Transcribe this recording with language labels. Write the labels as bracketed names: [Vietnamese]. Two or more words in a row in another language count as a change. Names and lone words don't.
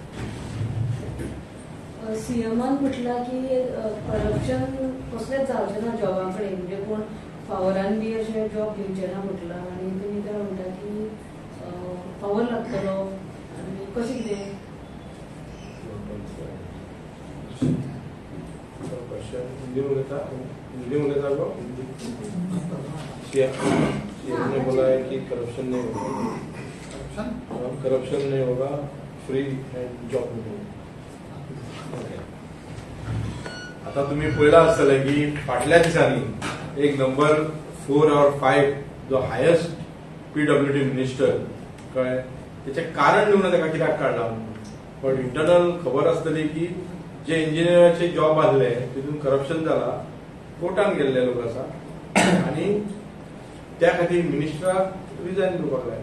[Konkani] सीएमान म्हटला की करप्शन कसलेंच जावचें ना जॉबा कडेन, म्हणजे कोण फावरान बी अशें जॉब दिवचे ना म्हटलां. आनी तुमी ते म्हणटा की फावर लागतलो, आनी कशें कितें? हिंदी उलयता गो. [Hindi] सीएम ने बोला है कि करप्शन नहीं होगा, [English] free and job [Hindi] मिळेल. [Konkani] आता तुम्ही पळयला आसतले की फाटल्या दिसांनी एक नंबर 4 or 5 जो हायेस्ट PWD मिनिस्टर कळ्ळें, तेचे कारण दिवन ताका कित्याक काडला. पण इंटरनल खबर आसतली की जे इंजिनियराचे जॉब आसले तितून करप्शन जाला, कोर्टान गेल्ले लोक आसा, आनी त्या खातीर मिनिस्टराक रिजायन दिवपाक लागले.